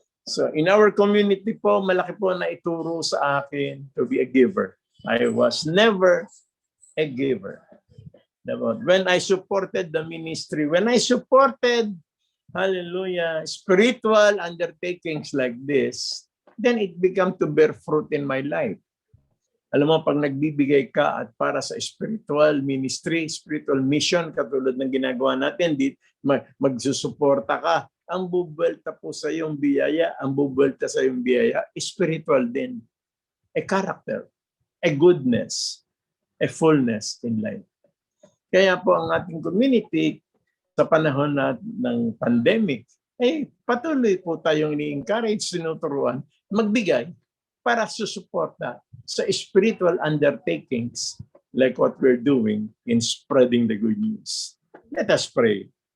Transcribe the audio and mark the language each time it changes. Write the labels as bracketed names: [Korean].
[Filipino] So in our community po, malaki po na ituro sa akin [English] to be a giver. I was never a giver. When I supported the ministry, when I supported, hallelujah, spiritual undertakings like this, then it began to bear fruit in my life. [Filipino] Alam mo, pag nagbibigay ka at para sa spiritual ministry, spiritual mission, katulad ng ginagawa natin, magsusuporta ka, ang bubuelta po sa iyong biyaya, ang bubuelta sa iyong biyaya, spiritual din. [English] A character, a goodness, a fullness in life. [Filipino] Kaya po ang ating community sa panahon ng pandemic, patuloy po tayong ni-encourage, sinuturuan, magbigay para susuporta sa spiritual undertakings [English] like what we're doing in spreading the good news. Let us pray.